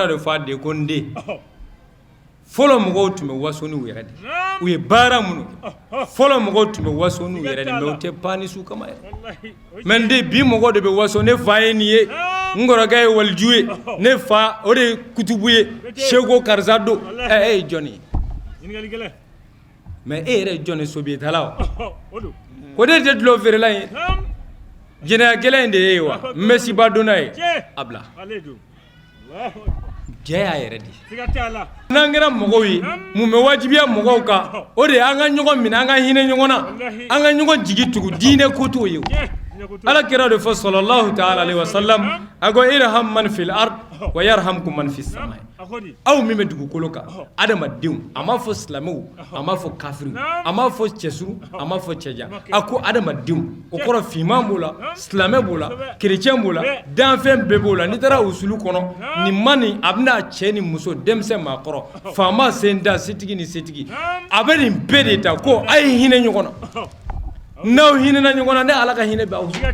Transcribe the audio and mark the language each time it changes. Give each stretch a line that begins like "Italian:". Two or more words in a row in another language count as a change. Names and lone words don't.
Bambara: de fɔ a den ko n den fɔlɔ mɔgɔw tun bɛ waso n'u yɛrɛ de u ye baara minnu kɛ fɔlɔ mɔgɔw tun bɛ waso n'u yɛrɛ de mais u tɛ pan ni su kama yɛrɛ mais n den bi mɔgɔw de bɛ waso ne fa ye nin ye n kɔrɔkɛ ye waliju ye ne fa o de ye kutubu ye seko karisa don e ye jɔn ye mais e yɛrɛ ye jɔn ye sobiyetala o de tɛ dulɔ feerela ye jɛnɛya gɛlɛn in de ye wa mɛsiba donna ye a bila jɛ y'a yɛrɛ de n'an kɛra mɔgɔw ye mun bɛ wajibiya mɔgɔw kan o de ye an ka ɲɔgɔn minɛ an ka hinɛ ɲɔgɔn na an ka ɲɔgɔn jigi tugu diinɛ ko t'o ye ala kira de fɔ
Arabic: صلى الله تعالى عليه وسلم
Bambara: a ko
Arabic: ارحم من في الأرض ويرحمكم من في السماء
Bambara: aw min bɛ dugukolo kan adamadenw a m'a fɔ silamɛw a m'a fɔ kafiriw a m'a fɔ cɛsuru a m'a fɔ cɛja a ko adamadenw o kɔrɔ finman b'o la silamɛ b'o la kerecɛn b'o la danfɛn bɛɛ b'o la n'i taara usulu kɔnɔ nin ma nin a bɛna cɛ ni muso denmisɛn maakɔrɔ faama sen da setigi ni setigi a bɛ nin bɛɛ de ta ko a ye hinɛ ɲɔgɔn na n'aw hinɛna ɲɔgɔn na ne ala ka hinɛ bɛ aw